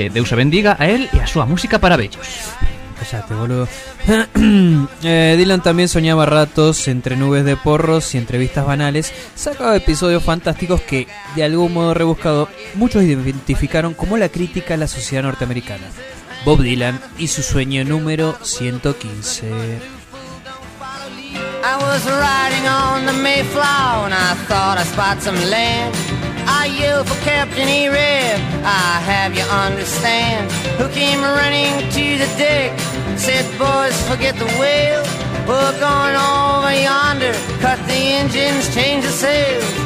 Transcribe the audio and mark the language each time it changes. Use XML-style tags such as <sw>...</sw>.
<gl>Deus a bendiga a él e a súa música para bellos.</gl> <es>Cállate, boludo. Dylan también soñaba ratos entre nubes de porros y entrevistas banales. Sacaba episodios fantásticos que, de algún modo rebuscado, muchos identificaron como la crítica a la sociedad norteamericana. Bob Dylan y su sueño número 115.</es> <en>I was riding on the Mayflower and I thought I spot some land. I yelled for Captain E-Rib, I have you understand. Who came running to the deck, said boys forget the wheel. We're going over yonder, cut the engines, change the sails.</en>